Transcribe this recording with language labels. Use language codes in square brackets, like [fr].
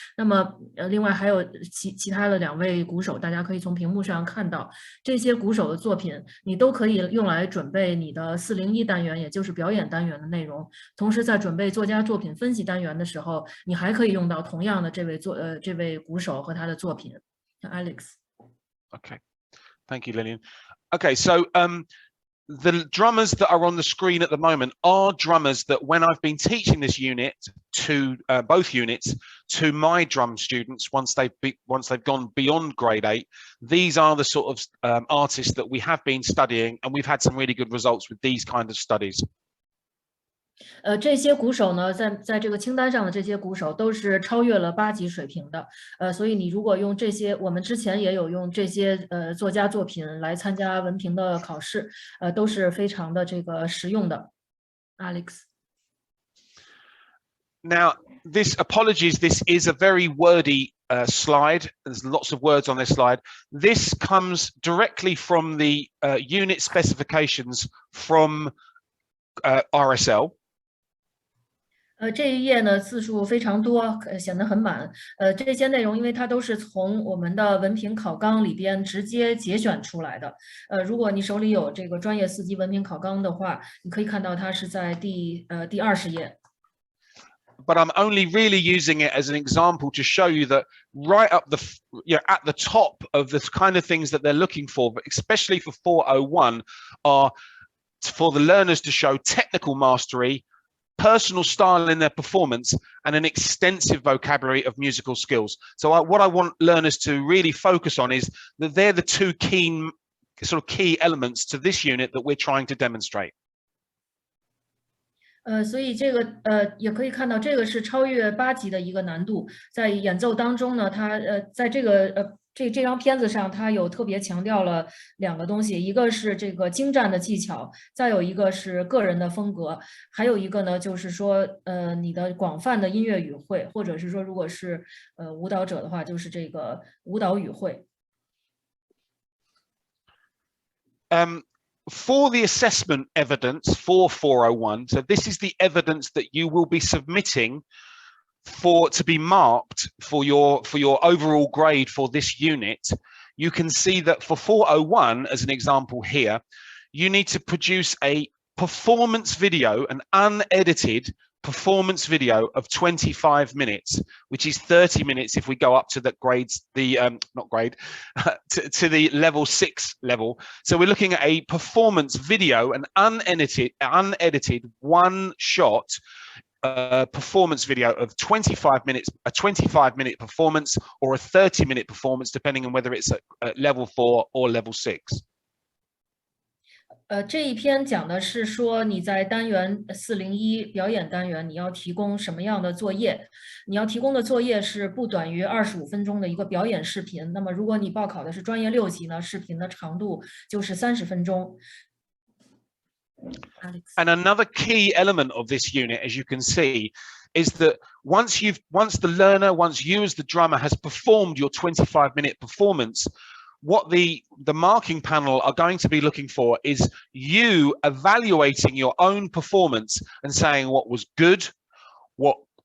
[zh] 那么另外还有其他的2位鼓手，大家可以从屏幕上看到这些鼓手的作品，你都可以用来准备你的401单元，也就是表演单元的内容。同时在准备作家作品分析单元的时候，你还可以用到同样的这位鼓手和他的作品。 [en] Alex. Okay, thank you, Lillian. Okay, so the drummers that are on the screen at the moment are drummers that when I've been teaching this unit to both units to my drum students, once they've gone beyond grade 8, these are the sort of artists that we have been studying, and we've had some really good results with these kind of studies. [zh] 这些鼓手呢，在这个清单上的这些鼓手都是超越了8级水平的，所以你如果用这些，我们之前也有用这些作家作品来参加文凭的考试，都是非常的这个实用的。 [en] Alex. Now, apologies, this is a very wordy slide. There's lots of words on this slide. This comes directly from the unit specifications from RSL. [zh] 这一页呢字数非常多，显得很满。这些内容因为它都是从我们的文凭考纲里边直接节选出来的。如果你手里有这个专业4级文凭考纲的话，你可以看到它是在第20页。 [en] But I'm only really using it as an example to show you that right up at the top of the kind of things that they're looking for, but especially for 401, are for the learners to show technical mastery, personal style in their performance, and an extensive vocabulary of musical skills. So what I want learners to really focus on is that they're the two key elements to this unit that we're trying to demonstrate. [zh] 所以这个也可以看到，这个是超越8级的一个难度。在演奏当中呢，它在这个这张片子上，它有特别强调了2个东西，一个是这个精湛的技巧，再有一个是个人的风格，还有一个呢就是说你的广泛的音乐语汇，或者是说如果是舞蹈者的话，就是这个舞蹈语汇。 [en] For the assessment evidence for 401, so this is the evidence that you will be submitting to be marked for your overall grade for this unit. You can see that for 401, as an example here, you need to produce a performance video, an unedited performance video of 25 minutes, which is 30 minutes if we go up to the grades, not grade, to the level 6 level. So we're looking at a performance video, an unedited one shot performance video of 25 minutes, a 25-minute performance or a 30-minute performance, depending on whether it's at level 4 or level 6. [zh] 这一篇讲的是说你在单元401表演单元，你要提供什么样的作业？你要提供的作业是不短于25分钟的一个表演视频。那么如果你报考的是专业6级呢，视频的长度就是30分钟。 [en] And another key element of this unit, as you can see, is that once you as the drummer has performed your 25-minute performance, what the marking panel are going to be looking for is you evaluating your own performance and saying what was good, what